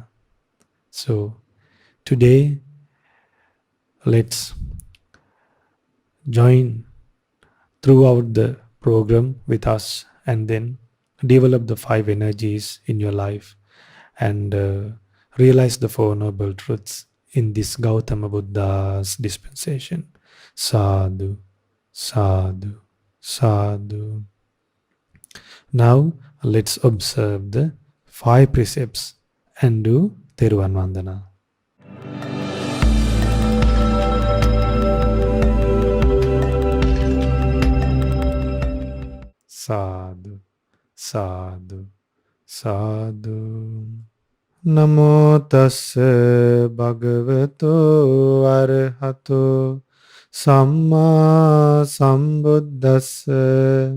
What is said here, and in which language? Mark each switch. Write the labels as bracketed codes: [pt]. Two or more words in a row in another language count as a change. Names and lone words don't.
[en] So today, let's join throughout the program with us and then develop the 5 energies in your life and realize the 4 noble truths in this Gautama Buddha's dispensation. [pi] Sadhu, sadhu, sadhu. [en] Now let's observe the 5 precepts and do [si] තෙරුවන් වන්දනා. [pi] Sadhu, sadhu, sadhu. Namo tassa bhagavato arahato samma sambuddhassa.